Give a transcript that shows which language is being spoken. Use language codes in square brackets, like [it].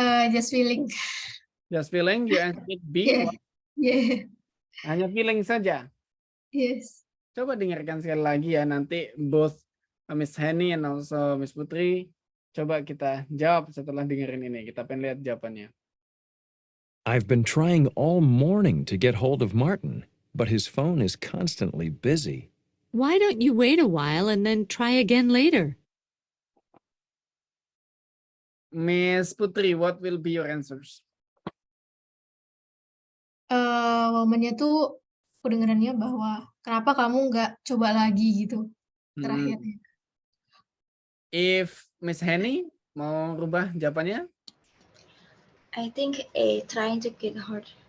[en] Just feeling. Just feeling you answered B. Yeah. Why? Yeah. [id] Hanya feeling saja. [en] Yes. [id] Coba dengarkan sekali lagi ya. [en] Nanti both Miss Hani and also Miss Putri. [id] Coba kita jawab setelah dengerin ini. Kita pengen lihat jawabannya. [en] I've been trying all morning to get hold of Martin, but his phone is constantly busy. Why don't you wait a while and then try again later? Miss Putri, what will be your answers? [id] Momennya tuh kedengarannya bahwa kenapa kamu nggak coba lagi gitu terakhirnya. If Miss Hani mau rubah jawabannya? [en] I think A, trying to get hard.